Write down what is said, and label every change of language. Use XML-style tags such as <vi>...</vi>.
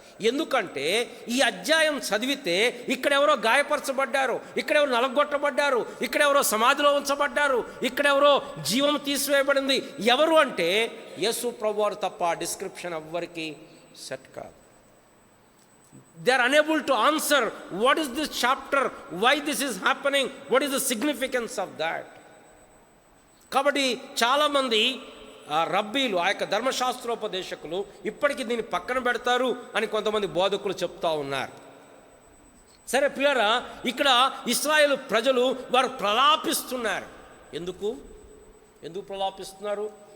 <te>ఎందుకంటే ఈ అధ్యాయం చదివితే ఇక్కడెవరో గాయపరచబడ్డారు, ఇక్కడెవరో నలగొట్టబడ్డారు, ఇక్కడెవరో సమాధిలో ఉంచబడ్డారు, ఇక్కడెవరో జీవం తీసివేయబడింది. ఎవరు అంటే యేసు ప్రభువారు తప్ప డిస్క్రిప్షన్ ఎవ్వరికి సెట్ కాదు.</te> <en>They are unable to answer what is this chapter, why this is happening, what is the significance of that.</en> <te>కాబట్టి చాలామంది రబ్బీలు, ఆ యొక్క ధర్మశాస్త్రోపదేశకులు ఇప్పటికీ దీన్ని పక్కన పెడతారు అని కొంతమంది బోధకులు చెప్తా ఉన్నారు. సరే పిల్లరా, ఇక్కడ ఇశ్రాయేలు ప్రజలు వారు ప్రలాపిస్తున్నారు. ఎందుకు ప్రలాపిస్తున్నారు?</te>